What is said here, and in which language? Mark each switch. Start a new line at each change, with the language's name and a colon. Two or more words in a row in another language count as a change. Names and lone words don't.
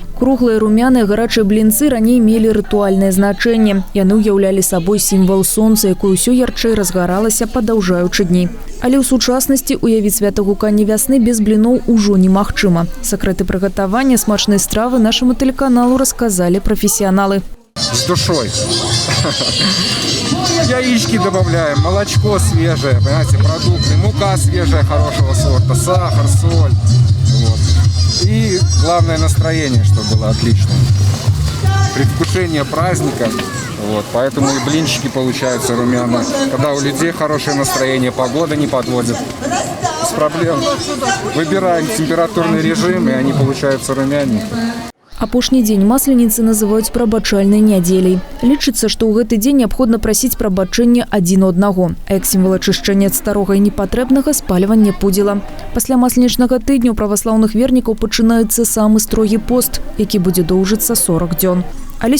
Belarusian: Круглыя румяныя гарачыя блінцы раней мелі рытуальнае значэнне. Яны ўяўлялі сабой сімвал сонца, якое ўсё ярчэй разгаралася, падаўжаючы дні. Але ў сучаснасці уявіць свята гукання вясны без бліноў ужо немагчыма. Сакрэты прыгатавання смачнай стравы нашаму тэлеканалу расказалі прафесіяналы.
Russian: С душой. Яички добавляем, молочко свежее, понимаете, продукты, мука свежая, хорошего сорта, сахар, соль. Вот. И главное настроение, чтобы было отличное. Предвкушение праздника. Вот, поэтому и блинчики получаются румяные. Когда у людей хорошее настроение, погода не подводит. Без проблем. Выбираем температурный режим, и они получаются румяненькие.
Belarusian: Апошні дзень масленіцы называюць прабачальнай нядзеляй. Лічыцца, што ў гэты дзень неабходна прасіць прабачэння адзін у аднаго, а як сімвал ачышчэння ад старога і непатрэбнага спальвання пудзіла. Пасля масленічнага тыдня ў праваслаўных вернікаў пачынаецца самы строгі пост, які будзе доўжыцца 40 дзён.